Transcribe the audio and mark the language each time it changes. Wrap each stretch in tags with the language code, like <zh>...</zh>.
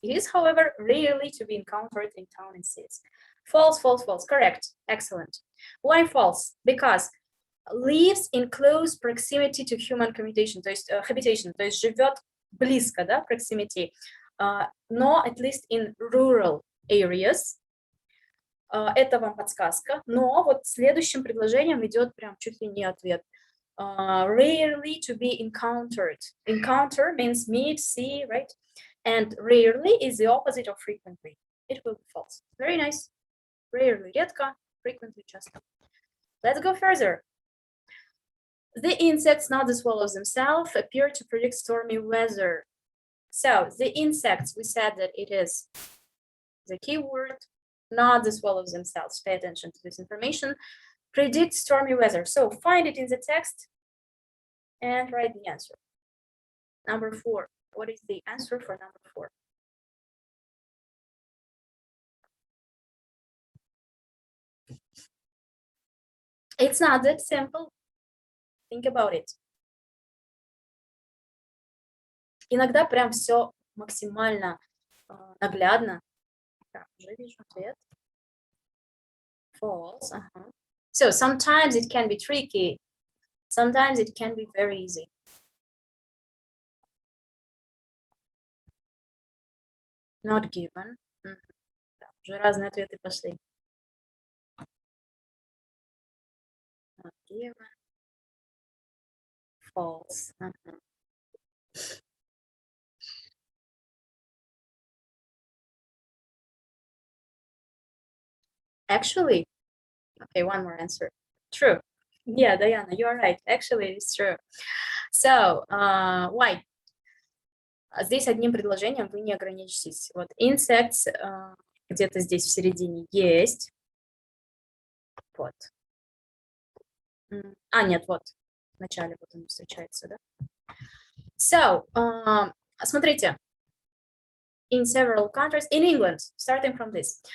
<en>It is, however, rarely to be encountered in town and cities. False, false, false. Correct. Excellent. Why false? Because lives in close proximity to human habitation,</en> <ru>то есть</ru> <en>habitation,</en> <ru>то есть живет близко, да,</ru> <en>proximity,</en> <ru>но</ru> <en>at least in rural areas.</en> <ru>Это вам подсказка, но вот следующим предложением идет прям чуть ли не ответ.</ru> <en>Rarely to be encountered. Encounter means meet, see, right? And rarely is the opposite of frequently. It will be false. Very nice. Rarely,</en> <ru>редко,</ru> <en>frequently,</en> <ru>часто.</ru> <en>Let's go further. The insects, not the swallows themselves, appear to predict stormy weather. So the insects, we said that it is the key word, not the swallows themselves. Pay attention to this information. Predict stormy weather. So find it in the text and write the answer. Number 4. What is the answer for number 4? It's not that simple. Think about it.</en> <ru>Иногда прям все максимально наглядно. Так, уже вижу ответ. False.</ru> <en>So sometimes it can be tricky. Sometimes it can be very easy. Not given.</en> <ru>Уже разные ответы пошли.</ru> <en>Not given. False. Actually, okay, one more answer. True. Yeah, Diana, you are right. Actually, it's true. So, why?</en> <ru>Здесь одним предложением вы не ограничитесь. Вот insects где-то здесь в середине есть. Вот. Нет, вот. В начале вот он встречается, да?</ru> <en>So,</en> <ru>смотрите.</ru> <en>In several countries, in England, starting from this.</en>